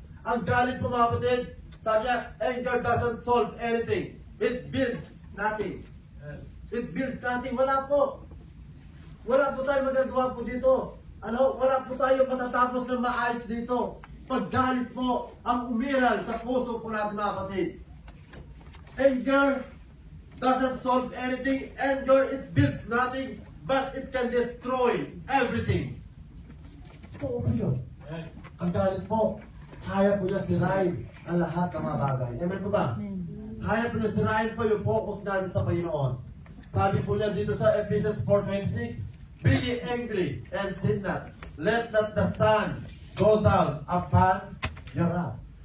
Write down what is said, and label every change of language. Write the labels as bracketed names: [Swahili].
[Filipino] Ang galit po mga kapatid, sabi niya, anger doesn't solve anything. [English] It builds nothing. It builds nothing. Wala po. [Filipino] Wala po tayo magagawa po dito. Wala po tayo matatapos ng maayos dito. Paggalit po ang umiral sa puso po natin mga kapatid. [English] Anger doesn't solve anything. Anger, it builds nothing, but it can destroy everything. [Filipino] Ito po yun. Ang galit po, kaya po niya sirain ang lahat ng mga bagay. Amen po ba? Kaya po niya sirain po yung focus natin sa Panginoon. [English] Sabi po niya dito sa Ephesians 4:26, be ye angry and sin not. Let not the sun go down upon your wrath.